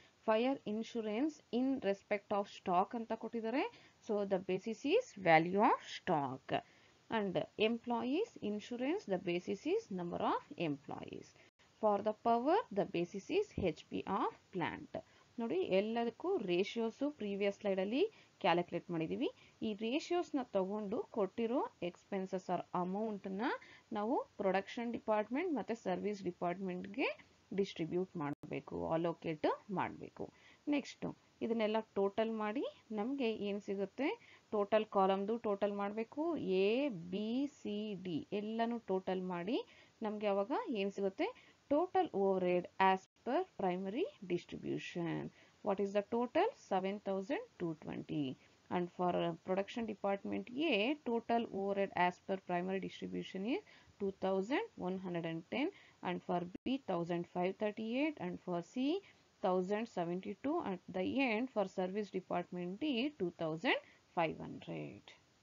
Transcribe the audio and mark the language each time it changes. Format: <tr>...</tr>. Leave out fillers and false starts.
<en>Fire insurance in respect of stock</en> <kn>anta kottidare,</kn> <en>so the basis is value of stock. And employees insurance, the basis is number of employees. For the power, the basis is HP of plant.</en> <kn>ನೋಡಿ ಎಲ್ಲದಕ್ಕೂ ratios previous ಸ್ಲೈಡಲ್ಲಿ calculate ಮಾಡಿದ್ದೀವಿ. ಈ ರೇಷಿಯೋಸ್ನ ತಗೊಂಡು ಕೊಟ್ಟಿರೋ expenses R ಅಮೌಂಟನ್ನ ನಾವು production department ಮತ್ತು service ಡಿಪಾರ್ಟ್ಮೆಂಟ್ಗೆ distribute ಮಾಡಬೇಕು, ಅಲೋಕೇಟ್ ಮಾಡಬೇಕು. ನೆಕ್ಸ್ಟು ಇದನ್ನೆಲ್ಲ ಟೋಟಲ್ ಮಾಡಿ ನಮಗೆ ಏನು ಸಿಗುತ್ತೆ? ಟೋಟಲ್ ಕಾಲಮ್ದು ಟೋಟಲ್ ಮಾಡಬೇಕು. ಎ, ಬಿ, ಸಿ, ಡಿ ಎಲ್ಲನೂ ಟೋಟಲ್ ಮಾಡಿ ನಮಗೆ ಅವಾಗ ಏನು ಸಿಗುತ್ತೆ?</kn> <en>Total overhead as per primary distribution. What is the total? 7,220. And for production department A, total overhead as per primary distribution is 2,110, and for B 1,538, and for C 1,072, and the end for service department D 2,500.</en>